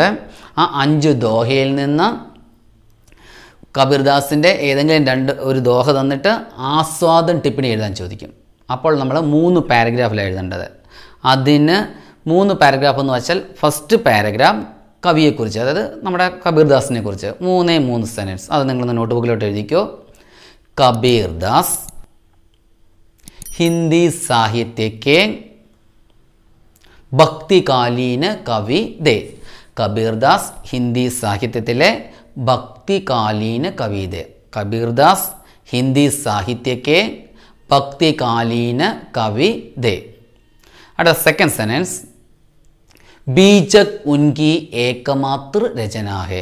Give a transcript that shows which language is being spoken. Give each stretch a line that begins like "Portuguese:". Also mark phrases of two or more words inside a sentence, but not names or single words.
Malayalam: ആ 5 ദോഹയിൽ നിന്ന് കബീർദാസിൻ്റെ ഏതെങ്കിലും ഒരു ദോഹ തന്നിട്ട്
Hindi: आस्वादन टिप्पणी
Malayalam: എഴുതാൻ ചോദിക്കും. അപ്പോൾ നമ്മൾ 3 പാരഗ്രാഫിലാണ് എഴുതേണ്ടത്. അതിന് 3 പാരഗ്രാഫ് എന്ന് വെച്ചാൽ
English: first paragraph
Malayalam: കവിയെക്കുറിച്ച്, അതായത് നമ്മുടെ കബീർദാസിനെ കുറിച്ച് 3 സെൻറ്റൻസ്. അത് നിങ്ങളൊന്ന് നോട്ട് ബുക്കിലോട്ട് എഴുതിക്കോ.
Hindi: കബീർദാസ് हिंदी साहित्य के भक्तिकालीन कवि थे. കബീർദാസ്
Malayalam: ഹിന്ദി സാഹിത്യത്തിലെ
Hindi: भक्तिकालीन कवि थे. കബീർദാസ് हिंदी साहित्य के भक्तिकालीन कवि थे. അടുത്ത
English: second sentence,
Hindi: बीजक उनकी एकमात्र रचना है.